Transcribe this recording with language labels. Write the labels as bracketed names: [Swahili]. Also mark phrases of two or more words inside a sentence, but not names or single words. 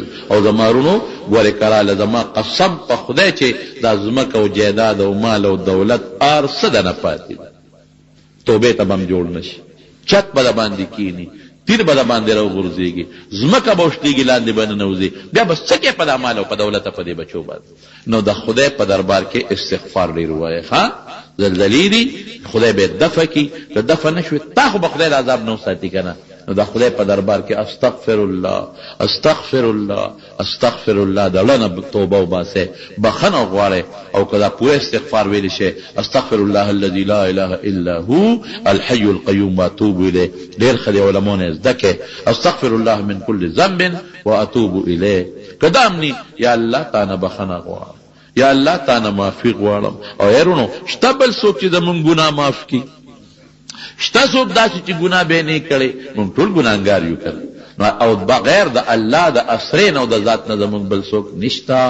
[Pashto] او زما رونو ګورې کراله زما قسم په خدای چې دا ځمکه او جایداد او مال او دولت هر څه د نه پاتې ده، توبې ته به هم جوړ نه شي، چت به د باندې کینی، تیر به د باندې راوغورځېږي، ځمکه به وشتېږي لاندې به ننوځي، بیا به څه کې په دا مال او په دولت په دې بچو باندې. نو د خدای په دربار کې استغفار ډېر ووایه. ښه زلزلې دي خدای به یې دفع کړي، که دفع نه شوې تا خو به خدای د عذاب نه وساتي که نه. نو د خدای په دربار کې [Arabic] استغفر الله استغفر الله استغفر الله، [Pashto] د زړه نه توبه وباسئ، بخښنه غواړئ. او که دا پوره استغفار ویلی شئ [Arabic] استغفر الله الذي لا اله الا هو الحي القيوم واتوب الیه. [Pashto] ډېر ښه دی، علماو نه زده کړئ. [Arabic] استغفر الله من كل ذنب واتوب الیه. [Pashto] که دا هم ني یا الله تا نه بخښنه غواړم، یا الله تا نه معافي غواړم. او یارونو شته بل څوک چې زمونږ ګناه معاف کړي؟ شته څوک داسې چې ګناه به یې نه کړی؟ موږ ټول ګناهګار یو که نه؟ او بغیر د الله د اسرې نه او د ذات نه زمونږ بل څوک نشته.